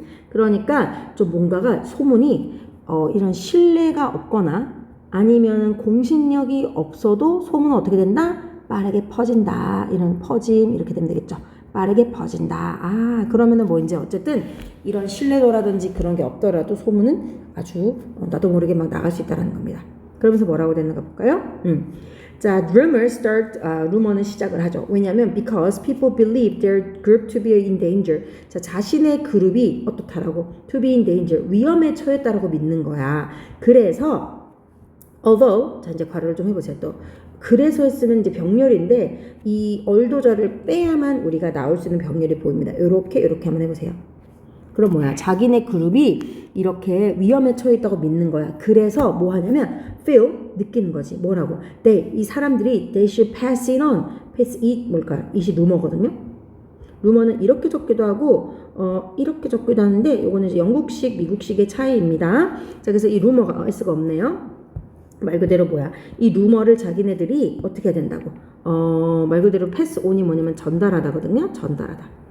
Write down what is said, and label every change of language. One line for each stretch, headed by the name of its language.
Korean: 그러니까 좀 뭔가가 소문이 이런 신뢰가 없거나 아니면 공신력이 없어도 소문은 어떻게 된다? 빠르게 퍼진다. 이런 퍼짐 이렇게 되면 되겠죠. 빠르게 퍼진다. 아, 그러면은 뭐 이제 어쨌든 이런 신뢰도라든지 그런 게 없더라도 소문은 아주 나도 모르게 막 나갈 수 있다는 겁니다. 그러면서 뭐라고 되는가 볼까요? 자, 루머는 시작을 하죠. 왜냐하면
English: because people believe their group to be in danger.
Korean: 자, 자신의 그룹이 어떻다라고?
English: to be in danger.
Korean: 위험에 처했다라고 믿는 거야. 그래서 although, 자, 이제 괄호를 좀 해보세요. 또 그래서 했으면 이제 병렬인데 이 얼도절을 빼야만 우리가 나올 수 있는 병렬이 보입니다. 이렇게 한번 해보세요. 그럼 뭐야? 자기네 그룹이 이렇게 위험에 처해 있다고 믿는 거야. 그래서 뭐 하냐면 feel, 느끼는 거지. 뭐라고? 이 사람들이
English: they should pass it on. pass it
Korean: 뭘까요? it이 루머거든요. 루머는 이렇게 적기도 하고 이렇게 적기도 하는데 이거는 이제 영국식, 미국식의 차이입니다. 자, 그래서 이 루머가 S가 없네요. 말 그대로 뭐야? 이 루머를 자기네들이 어떻게 해야 된다고? 말 그대로 패스 온이 뭐냐면 전달하다거든요. 전달하다.